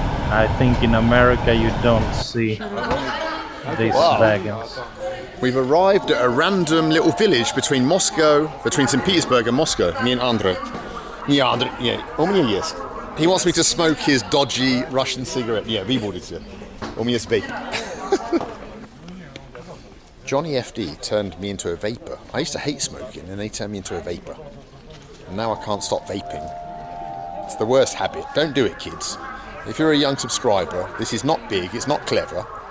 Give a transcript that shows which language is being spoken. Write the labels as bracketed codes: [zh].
[en] I think in America you don't see these wagons. We've arrived at a random little village between St. Petersburg and Moscow. Me and Andrei. Yeah, [ru] у меня есть. [en] He wants me to smoke his dodgy Russian cigarette. Yeah, [ru] вы будете. У меня есть vape. [en] Johnny FD turned me into a vapor. I used to hate smoking and they turned me into a vapor. And now I can't stop vaping. It's the worst habit. Don't do it, kids. If you're a young subscriber, this is not big, it's not clever.